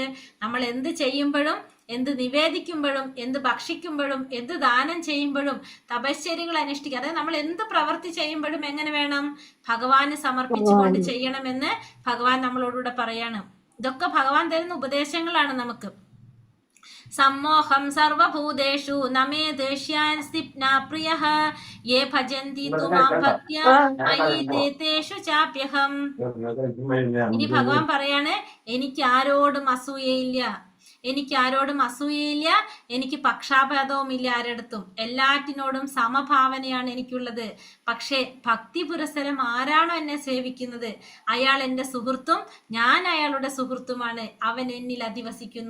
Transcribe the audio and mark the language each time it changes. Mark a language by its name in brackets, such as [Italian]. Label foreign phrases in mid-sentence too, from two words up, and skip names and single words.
[Malayalam] നമ്മൾ എന്ത് ചെയ്യുമ്പോഴും, എന്ത് നിവേദിക്കുമ്പോഴും, എന്ത് ഭക്ഷിക്കുമ്പോഴും, എന്ത് ദാനം ചെയ്യുമ്പോഴും, തപശ്ചര്യകൾ അനുഷ്ഠിക്കുക, അതായത് നമ്മൾ എന്ത് പ്രവൃത്തി ചെയ്യുമ്പോഴും എങ്ങനെ വേണം? ഭഗവാന് സമർപ്പിച്ചുകൊണ്ട് ചെയ്യണമെന്ന് ഭഗവാൻ നമ്മളോടുകൂടെ പറയാണ്. ഇതൊക്കെ ഭഗവാൻ തരുന്ന ഉപദേശങ്ങളാണ് നമുക്ക്. [Sanskrit] സമ്മോഹം സർവഭൂതേഷു നമേ ദേഷ്യാൻസ്തി പ്രിയഃ യേ ഭജന്തി തു മാം ഭക്ത്യാ മയി തേഷു ചാപ്യഹം. [Malayalam] ഇനി ഭഗവാൻ പറയാണ്, എനിക്ക് ആരോടും അസൂയയില്ല, എനിക്ക് ആരോടും അസൂയയില്ല, എനിക്ക് പക്ഷാപാതവുമില്ല ആരടുത്തും. എല്ലാറ്റിനോടും സമഭാവനയാണ് എനിക്കുള്ളത്. പക്ഷേ ഭക്തി പുരസ്സരം ആരാണോ എന്നെ സേവിക്കുന്നത് അയാൾ എൻ്റെ സുഹൃത്തും ഞാൻ അയാളുടെ സുഹൃത്തുമാണ്, അവൻ എന്നിൽ അധിവസിക്കുന്നു.